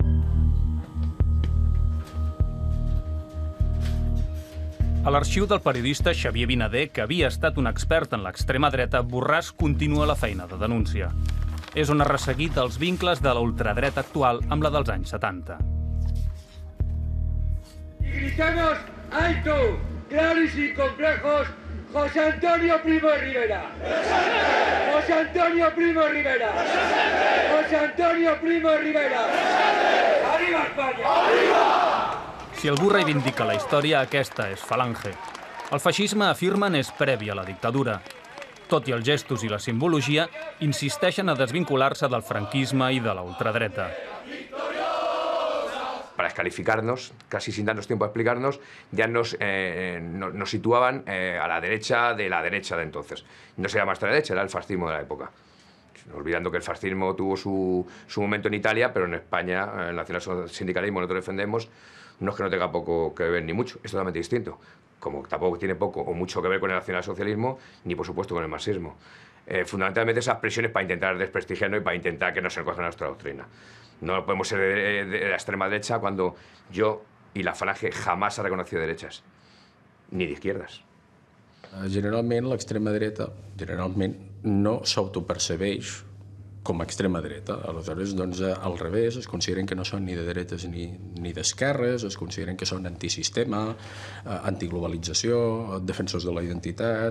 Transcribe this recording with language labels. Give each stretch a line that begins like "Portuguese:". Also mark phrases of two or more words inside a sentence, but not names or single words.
Catalan: A l'arxiu del periodista Xavier Vinader, que havia estat un expert en l'extrema dreta, Borràs continua la feina de denúncia. És on ha resseguit els vincles de la ultradreta actual amb la dels anys 70.
Spanish: Gritamos alto, claro y sin complejos, José Antonio Primo de Rivera. José Antonio Primo de Rivera. José Antonio Primo de Rivera. Arriba Espanya! Arriba!
Catalan: Si algú reivindica la història, aquesta és Falange. El feixisme, afirmen, és previ a la dictadura. Tot i els gestos i la simbologia, insisteixen a desvincular-se del franquisme i de la ultradreta.
Spanish: Para descalificarnos, casi sin darnos tiempo a explicarnos, ya nos situaban a la derecha de de entonces. No se llama extrema derecha, era el fascismo de la época. Olvidando que el fascismo tuvo su momento en Italia, pero en España, el nacionalsindicalismo nosotros defendemos, no es que no tenga poco que ver ni mucho, es totalmente distinto. Como tampoco tiene poco o mucho que ver con el nacionalsocialismo, ni por supuesto con el marxismo. Fundamentalmente esas presiones para intentar desprestigiarnos y para intentar que no se recoja nuestra doctrina. No podemos ser de la extrema derecha cuando yo y la Falange jamás ha reconocido derechas, ni de izquierdas.
Catalan: Generalment l'extrema dreta no s'autopercebeix com a extrema dreta. Aleshores, doncs, al revés, es consideren que no són ni de dretes ni d'esquerres, es consideren que són antisistema, antiglobalització, defensors de la identitat.